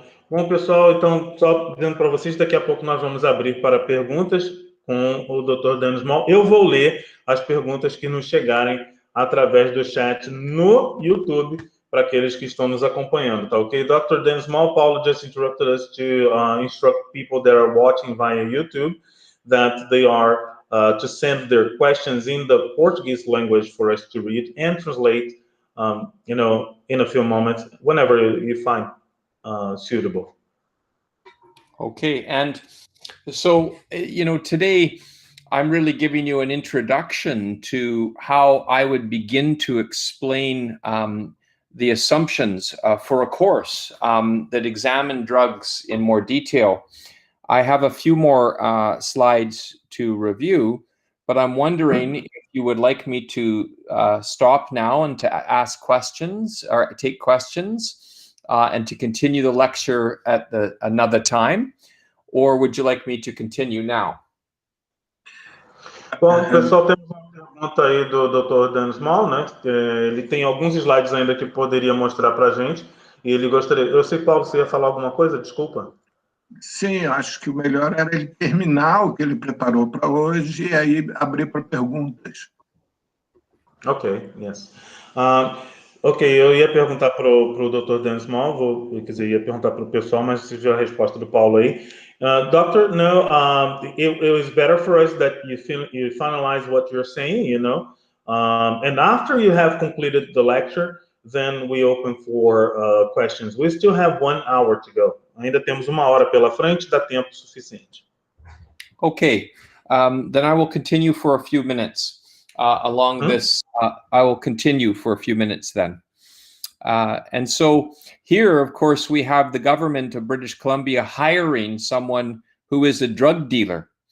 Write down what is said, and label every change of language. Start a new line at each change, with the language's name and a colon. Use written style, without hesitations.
Portuguese: Bom, pessoal, então, só dizendo para vocês, daqui a pouco nós vamos abrir para perguntas com o Dr. Dan Small. Eu vou ler as perguntas que nos chegarem através do chat no YouTube, para aqueles que estão nos acompanhando, tá ok?
English: Dr. Dan Small, Paulo just interrupted us to instruct people that are watching via YouTube that they are to send their questions in the Portuguese language for us to read and translate, in a few moments, whenever you find suitable. Okay, and so, today I'm really giving you an introduction to how I would begin to explain the assumptions for a course that examine drugs in more detail. I have a few more slides to review, but I'm wondering if you would like me to stop now and to ask questions or take questions and to continue the lecture at another time, or would you like me to continue now?
Portuguese: Bom, pessoal, temos uma pergunta aí do Dr. Dan Small, né? Ele tem alguns slides ainda que poderia mostrar para a gente, e ele gostaria... Eu sei, Paulo, você ia falar alguma coisa? Desculpa. Sim, acho que o melhor era ele terminar o que ele preparou para hoje e aí abrir para perguntas.
English: Ok, yes.
Portuguese: Ok, eu ia perguntar para o Dr. Dan Small, ia perguntar para o pessoal, mas você viu a resposta do Paulo aí.
English: Doctor, no, it was better for us that you finalize what you're saying, and after you have completed the lecture, then we open for questions. We still have 1 hour to go.
Portuguese: Ainda temos 1 hora pela frente, dá tempo suficiente.
English: Okay, then I will continue for a few minutes along this. I will continue for a few minutes then. And so here, of course, we have the government of British Columbia hiring someone who is a drug dealer.